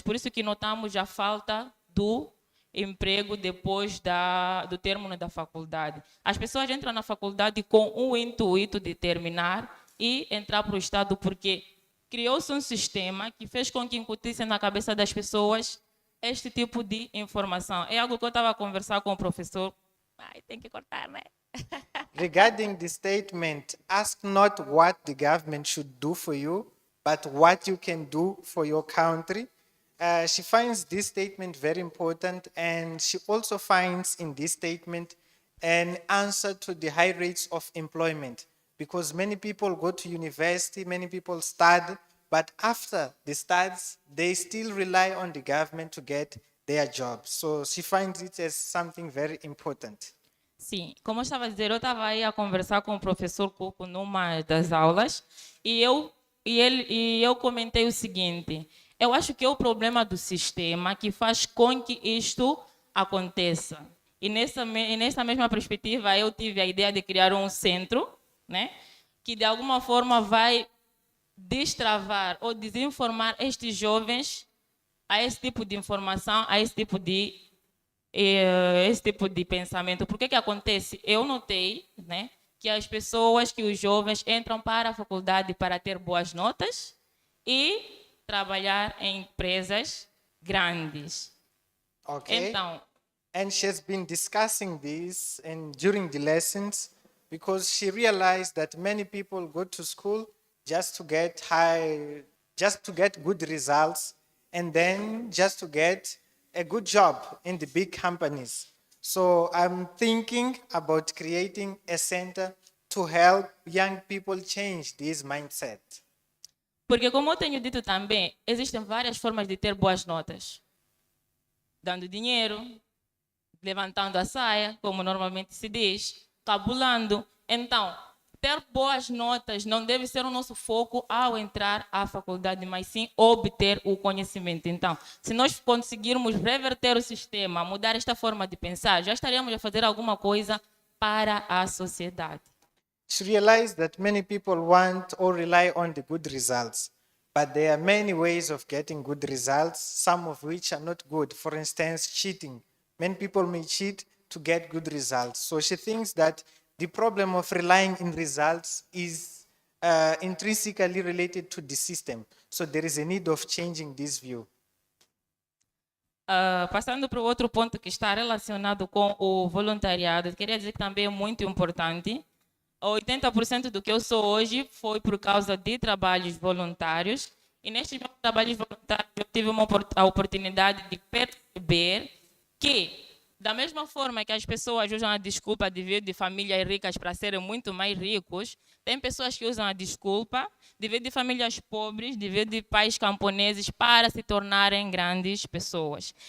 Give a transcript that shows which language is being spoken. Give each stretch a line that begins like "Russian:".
Portuguese: Por isso que notamos a falta do emprego depois do término da faculdade. As pessoas entram na faculdade com o intuito de terminar e entrar para o Estado, porque criou-se um sistema que fez com que incutisse na cabeça das pessoas este tipo de informação. É algo que eu estava a conversar com o professor. Ai, tem que cortar, né?
English: Regarding the statement, ask not what the government should do for you, but what you can do for your country. She finds this statement very important, and she also finds in this statement an answer to the high rates of employment. Because many people go to university, many people study, but after the studies, they still rely on the government to get their jobs. So she finds it as something very important.
Portuguese: Sim, como eu estava a dizer, eu estava aí a conversar com o professor Cuco numa das aulas e eu comentei o seguinte: eu acho que é o problema do sistema que faz com que isto aconteça. E nessa mesma perspectiva, eu tive a ideia de criar um centro, né, que de alguma forma vai destravar ou desinformar estes jovens a esse tipo de informação, a esse tipo de pensamento. Por que acontece? Eu notei, né, que as pessoas, que os jovens entram para a faculdade para ter boas notas e trabalhar em empresas grandes.
English: Okay.
Portuguese: Então,
English: And she has been discussing this during the lessons because she realized that many people go to school just to get good results and then just to get a good job in the big companies. So I'm thinking about creating a center to help young people change this mindset.
Portuguese: porque como eu tenho dito também, existem várias formas de ter boas notas. Dando dinheiro, levantando a saia, como normalmente se diz, cabulando. Então, ter boas notas não deve ser o nosso foco ao entrar à faculdade, mas sim obter o conhecimento. Então, se nós conseguirmos reverter o sistema, mudar esta forma de pensar, já estaríamos a fazer alguma coisa para a sociedade.
English: She realized that many people want or rely on the good results, but there are many ways of getting good results, some of which are not good. For instance, cheating. Many people may cheat to get good results. So she thinks that the problem of relying in results is intrinsically related to the system. So there is a need of changing this view.
Portuguese: Passando para o outro ponto que está relacionado com o voluntariado, queria dizer que também é muito importante. 80% do que eu sou hoje foi por causa de trabalhos voluntários. E nestes meus trabalhos voluntários eu tive a oportunidade de perceber que, da mesma forma que as pessoas usam a desculpa de vir de famílias ricas para serem muito mais ricos, tem pessoas que usam a desculpa de vir de famílias pobres, de vir de pais camponeses para se tornarem grandes pessoas.